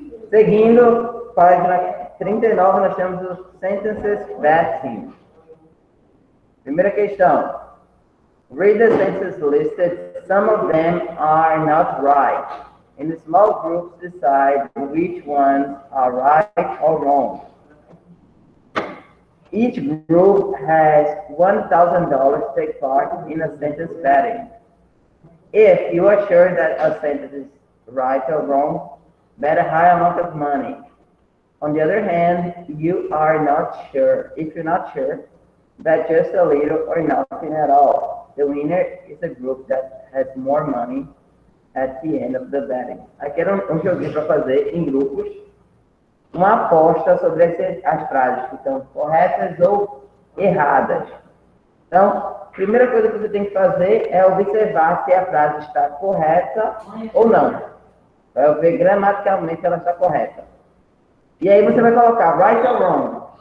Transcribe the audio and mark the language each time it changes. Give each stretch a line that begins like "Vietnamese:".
Portuguese: Seguindo, página 39, nós temos os sentences vetting. Primeira questão.
English: Read the sentences listed. Some of them are not right. In the small groups, decide which ones are right or wrong. Each group has $1,000 to take part in a sentence vetting. If you are sure that a sentence is right or wrong, bet a high amount of money. On the other hand, you are not sure. If you're not sure, bet just a little or nothing at all. The winner is a group that has more money at the end of the betting.
Portuguese: Aqui era um joguinho para fazer em grupos, uma aposta sobre as frases que estão corretas ou erradas. Então, Primeira coisa que você tem que fazer é observar se a frase está correta ou não. Vai ver gramaticalmente se ela está correta. E aí você vai colocar
English: right or wrong.